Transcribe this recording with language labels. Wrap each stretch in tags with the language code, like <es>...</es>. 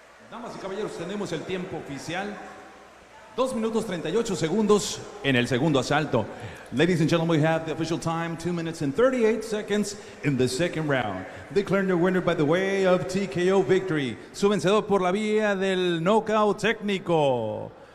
<es>Damas y caballeros, tenemos el tiempo oficial. 2 minutos 38 segundos en el segundo asalto.</es> <en>Ladies and gentlemen, we have the official time, 2 minutes and 38 seconds in the second round. Declaring the winner by the way of TKO victory.</en> <es>Su vencedor por la vía del knockout técnico.</es>